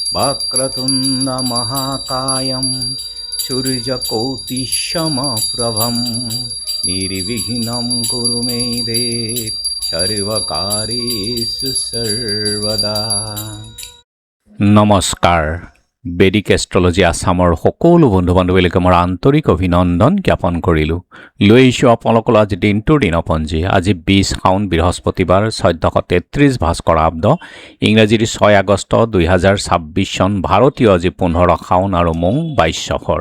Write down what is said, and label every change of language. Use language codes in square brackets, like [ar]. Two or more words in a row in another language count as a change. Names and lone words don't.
[sa] वक्रतुण्ड महाकायं सूर्यकोटिसमप्रभं निर्विघ्नं कुरु मे देव सर्वकार्येषु सर्वदा। [as] नमस्कार। বেদিক এষ্ট্ৰলজি আসামৰ সকলো বন্ধু বান্ধৱীলৈকে মোৰ আন্তৰিক অভিনন্দন জ্ঞাপন কৰিলোঁ। লৈ আহিছোঁ আপোনালোকৰ আজি দিনটোৰ দিনপঞ্জী। আজি 20 শাওন বৃহস্পতিবাৰ 1433 ভাস্কৰ আব্দ ইংৰাজীৰ 6 আগষ্ট 2026 চন ভাৰতীয় আজি 15 শাওন আৰু মং 22 সফৰ।